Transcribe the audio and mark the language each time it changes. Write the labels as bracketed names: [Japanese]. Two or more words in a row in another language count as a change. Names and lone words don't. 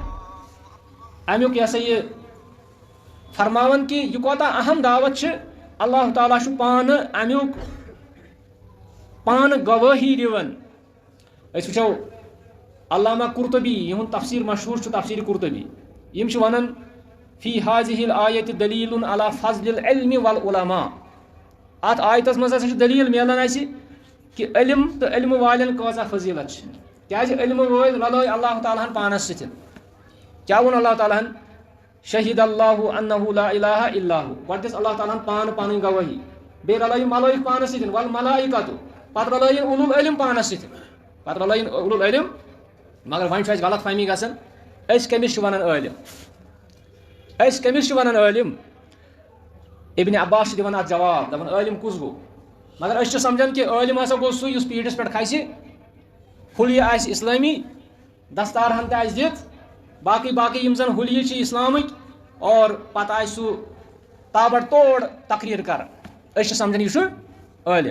[Kashmiri] امیُک یہِ ہسا یہِ فرماوان کہ یہِ کوتاہ اہم دعوت چھِ اللہ تعالیٰ چھُ پانہٕ امیُک پانہٕ گوٲہی دِوان أسۍ وٕچھو علامہ قرطبی یِہُنٛد تفسیٖر مشہوٗر چھُ تفسیٖر قرطبی یِم چھِ ونان [Arabic] فی حاضِہ الآیتِ دلیٖلٌ علی فضلِ العلم والعلماء [Kashmiri] اتھ آیتس منٛز ہسا چھُ دلیٖل ملان اَسہِ کہ علم تہٕ علمہٕ والٮ۪ن کۭژاہ فضیٖلت چھِ کیازِ علمہٕ وٲلۍ رلٲے اللہ تعالیٰ ہن پانس سۭتۍ کیاہ ووٚن اللہ تعالیٰ ہن [Arabic] شہید اللہ انہ لا الہ الا ہو [Kashmiri] گۄڈٕ دِژ اللہ تعالیٰ ہن پانہٕ پنٕنۍ گوٲہی بیٚیہِ رلٲیِن ملٲیِک پانس سۭتۍ والملائکۃ پتہٕ رلٲیِن [Arabic] اولُل علم [Kashmiri] پانس سۭتۍ پتہٕ رلٲیِن [Arabic] اولُل علم [Kashmiri] مگر وۄنۍ چھُ اَسہِ غلط فہمی گژھان أسۍ کٔمِس چھِ ونان عٲلم أسۍ کٔمِس چھِ ونان عٲلم ابن عباس چھِ دِوان اتھ جواب دپان عٲلم کُس گوٚو مگر أسۍ چھِ سمجھان کہ عٲلم ہسا گوٚو سُہ یُس پیٖٹھِس پٮ۪ٹھ کھسہِ حُلیہِ آسہِ اسلٲمی دستار ہن تہِ آسہِ دِتھ باقٕے یِم زن حُلیہِ چھِ اسلامٕکۍ اور پتہٕ آسہِ سُہ تابڑ توڑ تقریٖر کران أسۍ چھِ سمجھان یہِ چھُ عٲلم